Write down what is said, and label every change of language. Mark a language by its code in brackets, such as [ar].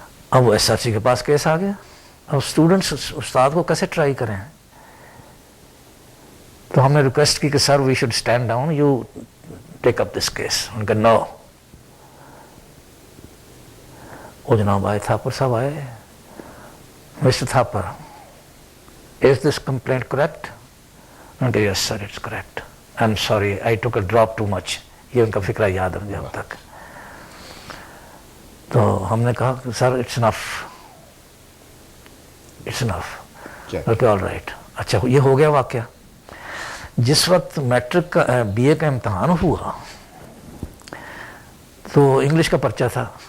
[ur] اب وہ SRC کے پاس کیس آ گیا. اب اسٹوڈنٹس استاد کو کیسے ٹرائی کریں. تو ہم نے ریکویسٹ کی کہ سر [en] We should stand down, you take up this case. [ur] ان کا نو. وہ جناب آئے, تھاپر صاحب آئے. [en] Mister Thapar, is this complaint correct? And yes sir, it's correct. I'm sorry, I took a drop too much. [ur] یہ ان کا فکرہ یاد ہے مجھے اب تک. تو ہم نے کہا [en] Sir it's enough, it's enough. Okay all right. [ur] اچھا, یہ ہو گیا واقعہ. جس وقت میٹرک کا BA کا امتحان ہوا تو انگلش کا پرچہ تھا.